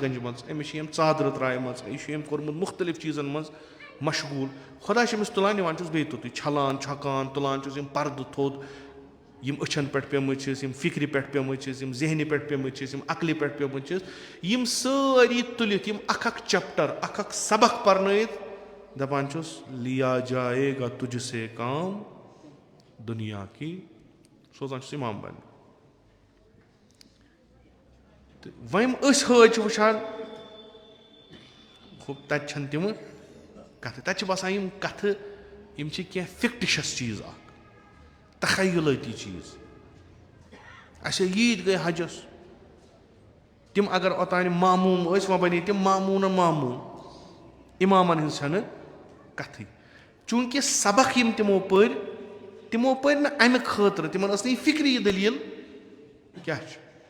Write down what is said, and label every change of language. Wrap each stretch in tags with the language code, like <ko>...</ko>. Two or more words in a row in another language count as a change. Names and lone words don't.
<ks>گنجمژ أمِس چھِ أمۍ ژادرٕ ترایمژ یہِ چھُ أمۍ کوٚرمُت مُختٔلِف چیٖزن منٛز مشغوٗل خۄدا چھُ أمِس تُلان نِوان چھُس بیٚیہِ توٚتُے چھلان چھۄکان تُلان چھُس یِم پردٕ تھوٚد یِم أچھن پٮ۪ٹھ پیٚمٕتۍ چھِس یِم فِکرِ پٮ۪ٹھ پیٚمٕتۍ چھِس یِم ذہنہِ پٮ۪ٹھ پیٚمٕتۍ چھِس یِم عقلہِ پٮ۪ٹھ پیٚمٕتۍ چھِس یِم سٲری تُلِتھ یِم اکھ چپٹر اکھ سبق پرنٲیِتھ دپان چھُس</ks> <ur>لیا جائے گا تُجھ سے کام دُنیا کی</ur> <ks>سوزان چھُس اِمام بننہِ تہٕ وۄنۍ أسۍ حٲج چھِ وٕچھان تتہِ چھنہٕ تِمہٕ کتھٕ تتہِ چھِ باسان یِم کتھٕ یِم چھِ کینٛہہ فِکٹِشس چیٖز اکھ تخیلٲتی چیٖز اَسے ییٖتۍ گٔے حجس تِم اگر اوٚتانۍ معموٗم ٲسۍ وۄنۍ بنے تِم معموٗنہ معموٗم اِمامن ہٕنٛز چھنہٕ کتھٕے چوٗنٛکہِ سبق یِم تِمو پٔرۍ نہٕ امہِ خٲطرٕ تِمن ٲس نہٕ یہِ فِکرِ یہِ دٔلیٖل کیٛاہ چھُ</ks>